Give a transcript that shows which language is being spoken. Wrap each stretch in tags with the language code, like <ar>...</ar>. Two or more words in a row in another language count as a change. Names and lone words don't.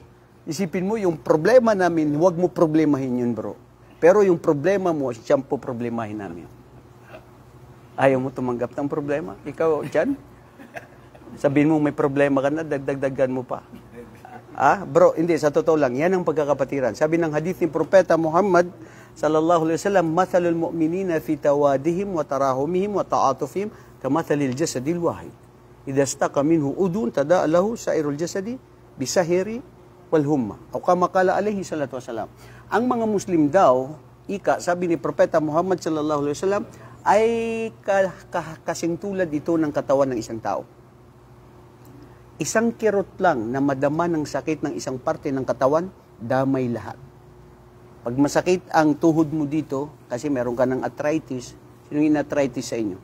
<tl>Isipin mo, yung problema namin, huwag mo problemahin yun, bro. Pero yung problema mo, siyang po problemahin namin. Ayaw mo tumanggap ng problema? Ikaw, dyan? Sabihin mo may problema ka na, dagdagan mo pa. Bro, hindi, sa totoo lang, yan ang pagkakapatiran. Sabi ng hadith ni Propeta Muhammad,</tl> <ar>صلى الله عليه وسلم مثل المؤمنين في توادهم وتراحمهم وتعاطفهم كمثل الجسد الواحد. إذا اشتكى منه عضو تداعى له سائر الجسد بالسهر والحمى. أو كما قال عليه الصلاة والسلام.</ar> <tl>Ang mga Muslim daw, sabi ni Propeta Muhammad</tl> <ar>صلى الله عليه وسلم,</ar> <tl>ay kasing tulad ito ng katawan ng isang tao. Isang kirot lang na madama ng sakit ng isang parte ng katawan, damay lahat. Pag masakit ang tuhod mo dito, kasi meron ka ng arthritis, sino yung arthritis sa inyo?</tl>